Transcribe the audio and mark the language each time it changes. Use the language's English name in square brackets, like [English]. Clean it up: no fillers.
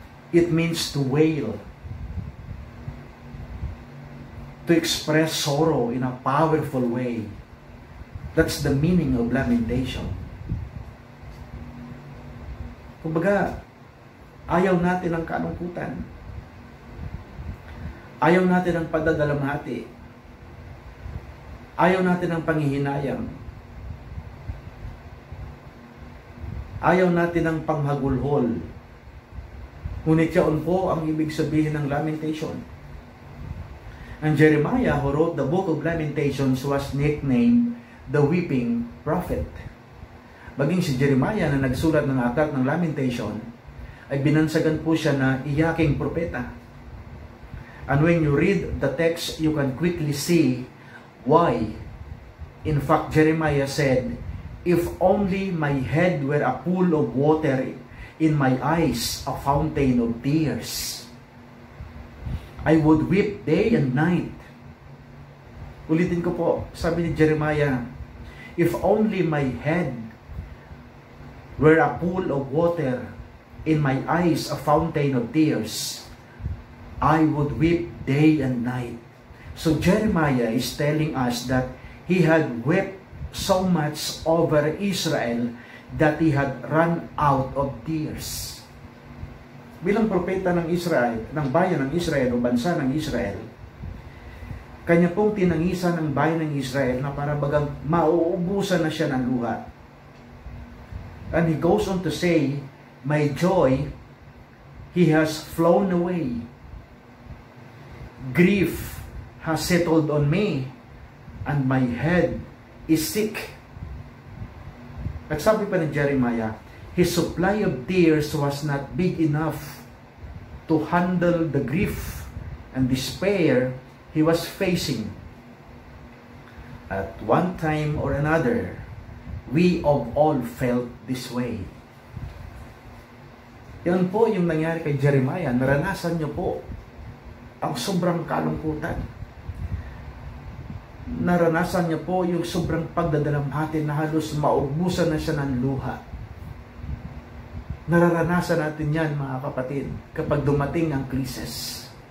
[English] It means to wail, to express sorrow in a powerful way. That's the meaning of lamentation. [Filipino] Kumbaga, ayaw natin ang kalungkutan. Ayaw natin ang pagdadalamhati. Ayaw natin ang panghihinayang. Ayaw natin ang panghagulhol. Ngunit yaon po ang ibig sabihin ng lamentation. [English] And Jeremiah, who wrote the book of Lamentations, was nicknamed the weeping prophet. [Filipino] Maging si Jeremiah na nagsulat ng aklat ng Lamentation, ay binansagan po siya na iyaking propeta. [English] And when you read the text, you can quickly see why. In fact, Jeremiah said, "If only my head were a pool of water, in my eyes a fountain of tears, I would weep day and night." [Filipino] Ulitin ko po, sabi ni Jeremiah, [English] "If only my head were a pool of water, in my eyes a fountain of tears, I would weep day and night." So Jeremiah is telling us that he had wept so much over Israel that he had run out of tears. [Filipino] Bilang propeta ng Israel, ng bayan ng Israel o bansa ng Israel, kanya pong tinangisan ng bayan ng Israel na para bagang mauubusan na siya ng luha. [English] And he goes on to say, "My joy, he has flown away. Grief has settled on me, and my head is sick." [Filipino] At sabi pa ni Jeremiah, [English] his supply of tears was not big enough to handle the grief and despair he was facing. At one time or another, we of all felt this way. [Filipino] Yan po yung nangyari kay Jeremiah. Naranasan niyo po ang sobrang kalungkutan. Naranasan niya po yung sobrang pagdadalamhati na halos maubusan na siya ng luha. Nararanasan natin yan, mga kapatid, kapag dumating ang krisis.